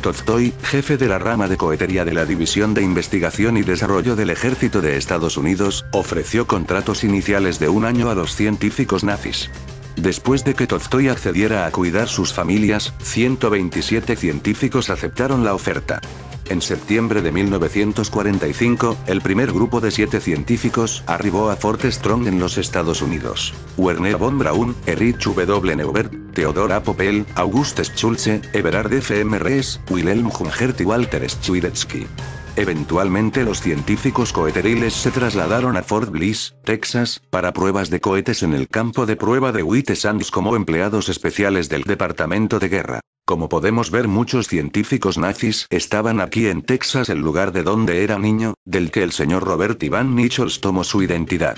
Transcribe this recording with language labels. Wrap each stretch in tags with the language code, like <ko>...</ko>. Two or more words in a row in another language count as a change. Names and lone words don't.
<es>Tolstoy, jefe de la rama de cohetería de la División de Investigación y Desarrollo del Ejército de Estados Unidos, ofreció contratos iniciales de un año a los científicos nazis. Después de que Tolstoy accediera a cuidar sus familias, 127 científicos aceptaron la oferta. En septiembre de 1945, el primer grupo de 7 científicos arribó a Fort Strong en los Estados Unidos. Werner von Braun, Erich W. Neubert, Theodor A. Poppel, August Schulze, Everard F. M. Rees, Wilhelm Humbert y Walter Schwidetzky. Eventualmente los científicos coheteriles se trasladaron a Fort Bliss, Texas, para pruebas de cohetes en el campo de prueba de White Sands como empleados especiales del Departamento de Guerra. Como podemos ver, muchos científicos nazis estaban aquí en Texas, el lugar de donde era niño, del que el señor Robert Ivan Nichols tomó su identidad.</es>